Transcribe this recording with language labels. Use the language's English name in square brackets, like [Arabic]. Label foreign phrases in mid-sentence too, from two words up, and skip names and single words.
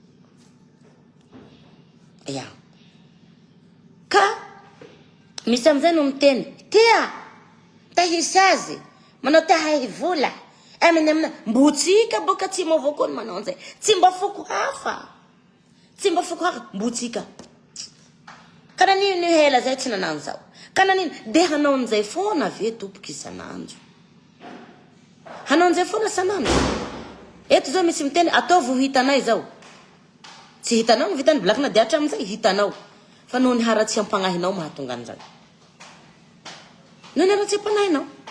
[Malagasy] ya ka misy amizay no miteny tia tahisy azy manao tahay vola amina mbotsika boka tsy mo avao koa ny manao anzay tsy mba foko hafa mbotsika kana nini hela zay tsy nanano zao kana nini de hanao anzay foana ve tompoky isanandro hanao anzay foana sanandro eto zao misy miteny ataovy ho hitanay zao tsy hitanao ny vitany blakina de hatramizay hitanao fa noho ny haratsy ampagnahinao mahatonga an'izay noho ny haratsy ampagnahinao